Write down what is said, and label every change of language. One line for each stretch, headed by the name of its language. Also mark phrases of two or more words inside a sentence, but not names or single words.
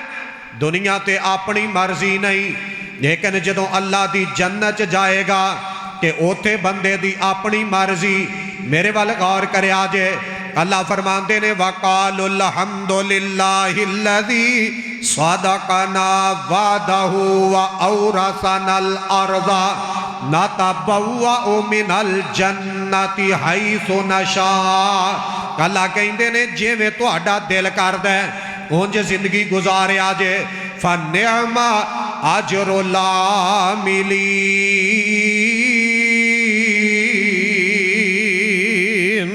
Punjabi: دنیا تے اپنی مرضی نہیں، لیکن جدوں اللہ دی جنت جائے گا کہ اوتھے بندے دی اپنی مرضی. میرے ول غور کریا جے، اللہ فرماتے نے
Arabic: وقالوا الحمد لله الذي صدقنا وعده وأورثنا الأرض نتبوأ من الجنة حيث نشاء.
Punjabi: اللہ کہتے نے جویں تہاڈا دل کردا ہے اونج زندگی گزاریا جے.
Arabic: فنعم أجر العاملين.